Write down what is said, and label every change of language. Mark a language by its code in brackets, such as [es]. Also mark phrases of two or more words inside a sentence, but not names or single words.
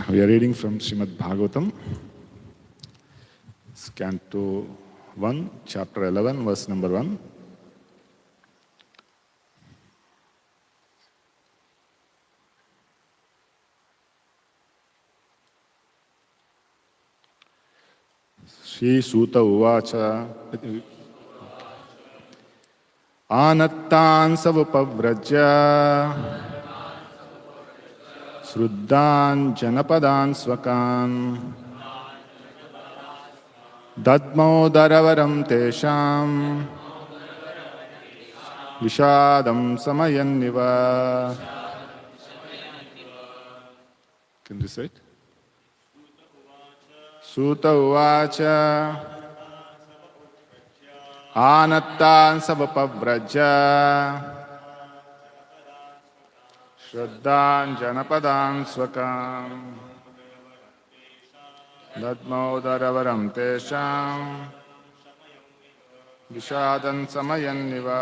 [en] We are reading from Srimad Bhagavatam, Canto 1, Chapter 11, verse number 1. [sa] Shri Sūta uvāca. Ānartān upavrajya svṛddhāñ jana-padān svakān dadhmau daravaram teṣāṁ viṣādam śamayann. [en] Can you recite? [sa] Sūta uvāca. Ānartān upavrajya svṛddhāñ jana-padān svakān dadhmau daravaram teṣāṁ viṣādam śamayann.